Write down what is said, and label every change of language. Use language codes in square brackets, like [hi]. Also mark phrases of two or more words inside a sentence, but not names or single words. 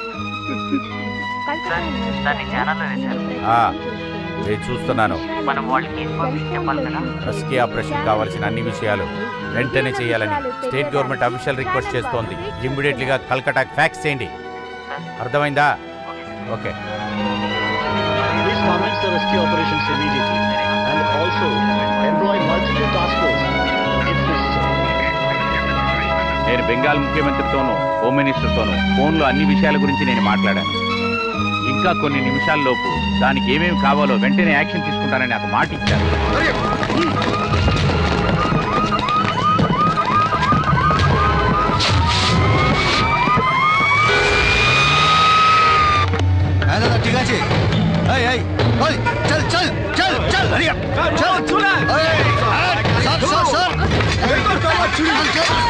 [te] దాన్ని ఛానల్లో వేశారు. నేను చూస్తున్నాను. మనం వాళ్ళకి ఇన్ఫర్మేషన్ చెప్పాలి కదా. [en] rescue operation [te] కావాల్సిన అన్ని విషయాలు వెంటనే చేయాలని [en] state government official request [te] చేస్తోంది. ఇమ్మీడియట్లీగా కల్కటాకి ఫ్యాక్స్ చేయండి. అర్థమైందా? ఓకే. [en] Commence the rescue operations immediately and also employ multiple task force if necessary. [te] నేను బెంగాల్ ముఖ్యమంత్రితోనూ హోమ్ మినిస్టర్తోనూ ఫోన్లో అన్ని విషయాల గురించి నేను మాట్లాడాను. ఇంకా కొన్ని నిమిషాల్లోపు దానికి ఏమేమి కావాలో వెంటనే యాక్షన్ తీసుకుంటానని నాకు మాట ఇచ్చాను. [bn] ঠিক আছে, এই এই ওই চল চল চল চল হরিয়া চল চল এই সর সর সর এই তো কাজ চুরি চল